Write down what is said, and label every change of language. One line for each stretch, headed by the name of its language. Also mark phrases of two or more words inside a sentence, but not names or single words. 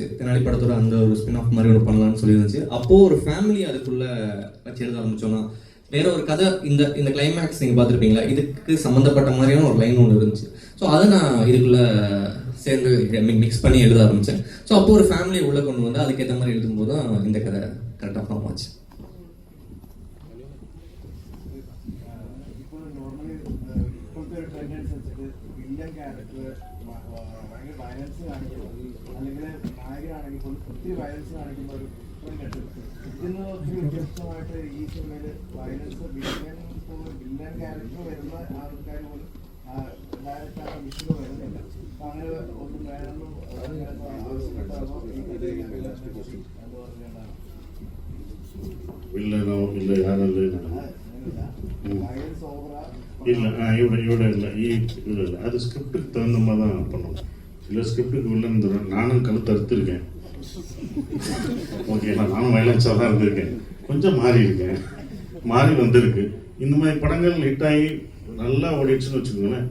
Tamil: தெனாலி படத்தோட அந்த ஒரு
English: spin off
Tamil: மாதிரி ஒன்று பண்ணலான்னு சொல்லியிருந்துச்சு. அப்போது ஒரு ஃபேமிலி அதுக்குள்ளே வச்சு எழுத ஆரம்பிச்சோன்னா வேற ஒரு கதை, இந்த கிளைமேக்ஸ் நீங்கள் பார்த்துருப்பீங்களா, இதுக்கு சம்மந்தப்பட்ட மாதிரியான ஒரு லைன் ஒன்று இருந்துச்சு. ஸோ அதை நான் இதுக்குள்ளே சேர்ந்து மிக்ஸ் பண்ணி எழுத ஆரம்பித்தேன். ஸோ அப்போ ஒரு ஃபேமிலியை உள்ளே கொண்டு வந்து அதுக்கேற்ற மாதிரி எழுதும்போது தான் இந்த கதை கரெக்டாக ஃபார்ம் ஆச்சு.
Malayalam: അല്ലെങ്കിൽ നായകനാണെങ്കിൽ പോലും ഒത്തിരി വയലൻസ് കാണിക്കുന്ന ഒരു ഇതിന് വ്യത്യസ്തമായിട്ട് ഈ സിനിമയിൽ വയലൻസ്
English: villain character
Malayalam: വരുന്ന ആൾക്കാർ പോലും ഡയറക്റ്റ് ആ വിഷയം വരുന്നില്ല. അപ്പൊ അങ്ങനെ ഒന്നും വേണമെന്നും ആവശ്യപ്പെട്ടാണോ ഈ കഥയിൽ എന്ന് പറഞ്ഞാണ് വയലൻസ് ഓവറാ?
Tamil: ഇവിടെ இல்லை இல்லை, அது ஸ்கிரிப்டுக்கு தகுந்த மாதிரி தான் பண்ணணும். இல்லை ஸ்கிரிப்டுக்கு வில்லன் நானும் கழுத்து அறுத்துருக்கேன். ஓகேங்களா, நானும் வயலன்ஸாக தான் இருந்திருக்கேன். கொஞ்சம் மாறி இருக்கேன், மாறி வந்திருக்கு. இந்த மாதிரி படங்கள் ஹிட்டாகி நல்லா ஓடிடுச்சுன்னு வச்சுக்கோங்களேன்.